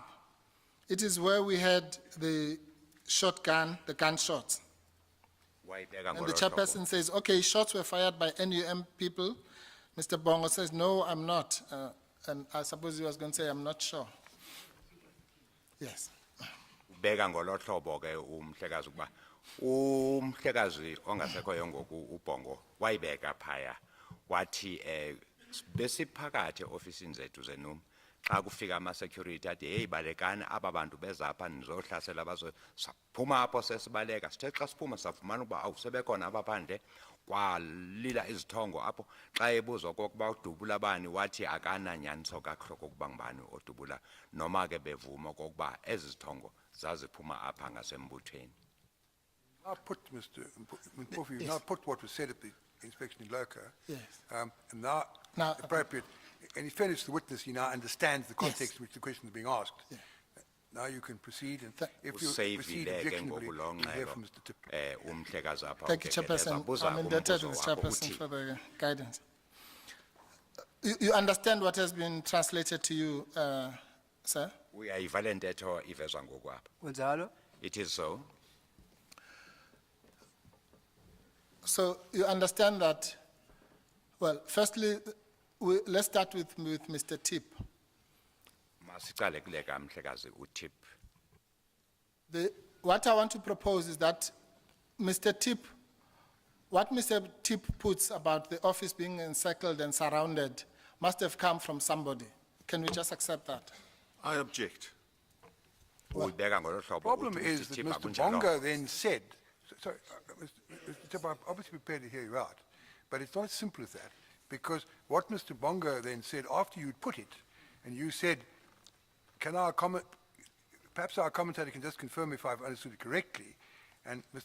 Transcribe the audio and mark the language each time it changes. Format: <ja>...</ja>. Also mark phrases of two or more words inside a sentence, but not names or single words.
<en>It is where we had the shotgun, the gunshots. And the chairperson says, okay, shots were fired by NUM people. Mr. Bongo says, no, I'm not. And I suppose he was going to say, I'm not sure. Yes.</en> <xh>Beka ngolo hlobo ke umhlekazi ukuba umhlekazi ongasekhoyo ngoku uBongo wayibeka phaya wathi besiphakathi ofisini zethu zenum xa kufika ama security athi hey balekani aba bantu bezapha nizohlasela bazophuma apho sesibaleka sithe xa siphuma safumana ukuba awusebekhona abaphandle kwalila izithongo apho xa ebuzwa kokuba udubula abani wathi akananyaniso kakhulu kokuba ngubani odubula noma ke bevuma kokuba ezi zithongo zaziphuma apha ngasembuthweni.</xh> <en>Now put, Mr. Mpofu, now put what was said at the inspection in Loca. Yes. And now, appropriate, and in fairness to the witness, he now understands the context in which the question is being asked. Yeah. Now you can proceed, and if you</en> <xh>Usavile</xh> <en>proceed</en> <xh>ke</xh> <en>objectionably,</en> <xh>ngoku lo</xh> <en>you'll hear</en> <xh>ngxelo</xh> <en>from Mr. Tip.</en> <xh>umhlekazi apha</xh> <en>Thank you, Chairperson. I'm indebted to the Chairperson for the guidance. You understand what has been translated to you, sir?</en> <xh>uyayiva le ntetho ivezwa ngoku apha. Kunjalo?</xh> <en>It is so. So you understand that, well, firstly, let's start with Mr. Tip.</en> <xh>Masicale kule ka mhlekazi uThip.</xh> <en>What I want to propose is that Mr. Tip What Mr. Tip puts about the office being encircled and surrounded must have come from somebody. Can we just accept that? I object.</en> <xh>Uyibeka ngolo hlobo</xh> <en>Problem</en> <xh>uthi</xh> <en>is that Tip Mr.</en> <xh>akunjalo.</xh> <en>Bongo then said, sorry, Mr. Tip, I'm obviously prepared to hear you out, but it's not as simple as that, because what Mr. Bongo then said after you'd put it, and you said, can our comment, perhaps our commentator can just confirm if I've understood it correctly, and Mr.</en>